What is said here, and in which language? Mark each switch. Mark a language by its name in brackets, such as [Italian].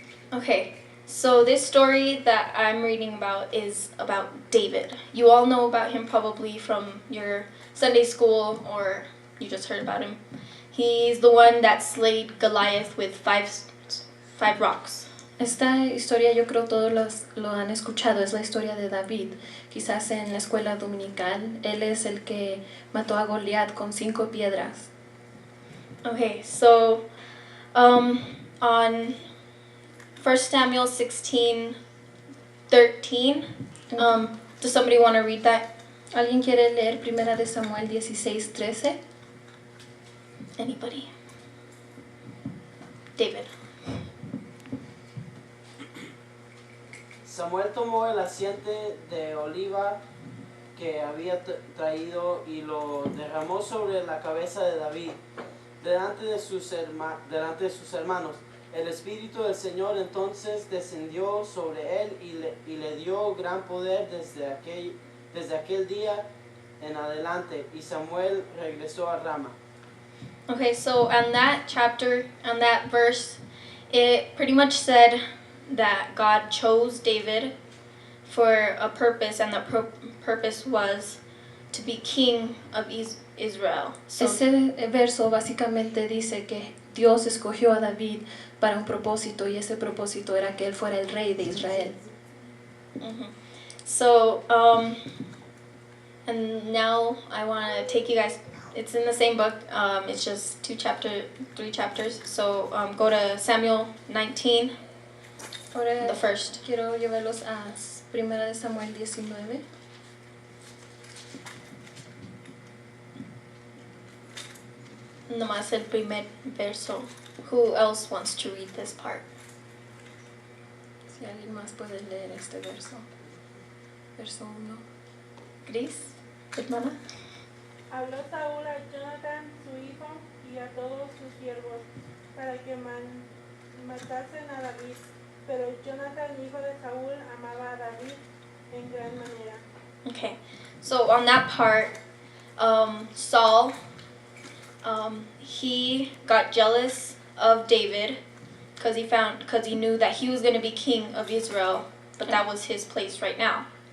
[English] Okay, so this story that I'm reading about is about David. You all know about him probably from your Sunday school, or you just heard about him. He's the one that slayed Goliath with five rocks. [Spanish] Esta historia yo creo todos lo han escuchado, es la historia de David. Quizás en la escuela dominical, él es el que mató a Goliat con 5 piedras. [English] Okay, so on 1 Samuel 16:13, does somebody want to read that? [Spanish] ¿Alguien quiere leer 1 de Samuel 16:13? [English] Anybody? David. [Spanish] Samuel tomó el aceite de oliva que había traído y lo derramó sobre la cabeza de David, delante de sus hermanos. El Espíritu del Señor entonces descendió sobre él y le dio gran poder desde aquel día en adelante, y Samuel regresó a Rama. [English] Okay, so on that chapter, on that verse, it pretty much said that God chose David for a purpose, and the purpose was to be king of Israel. So, [Spanish] Ese verso básicamente dice que Dios escogió a David para un propósito, y ese propósito era que él fuera el rey de Israel. [English] So, and now I want to take you guys, it's in the same book, it's just 3 chapters, so go to Samuel 19, [Spanish] Ahora [English] the first. [Spanish] quiero llevarlos a 1 de Samuel 19. Nomás el primer verso. [English] Who else wants to read this part? [Spanish] Si alguien más puede leer este verso. Verso 1. Gris, hermana. Habló Saúl a Jonathan, su hijo, y a todos sus siervos, para que matasen a David. Pero Jonathan, hijo de Saúl, amaba a David en gran manera. [English] Okay, so on that part, Saul, he got jealous of David because he knew that he was going to be king of Israel, but that was his place right now.